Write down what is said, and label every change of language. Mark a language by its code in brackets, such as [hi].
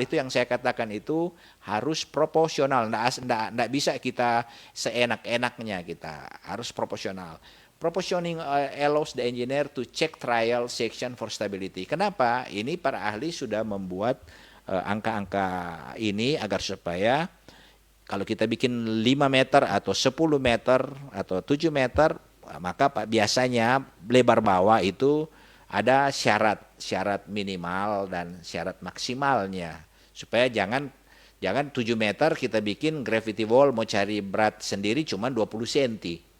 [id] Itu yang saya katakan, itu harus proporsional. Nggak bisa kita seenak-enaknya, kita harus proporsional. [en] Proportioning allows the engineer to check trial section for stability. [id] Kenapa? Ini para ahli sudah membuat angka-angka ini agar supaya kalau kita bikin 5 meter atau 10 meter atau 7 meter, maka biasanya lebar bawah itu ada syarat minimal dan syarat maksimalnya, supaya jangan 7 meter kita bikin gravity wall mau cari berat sendiri cuma 20 cm.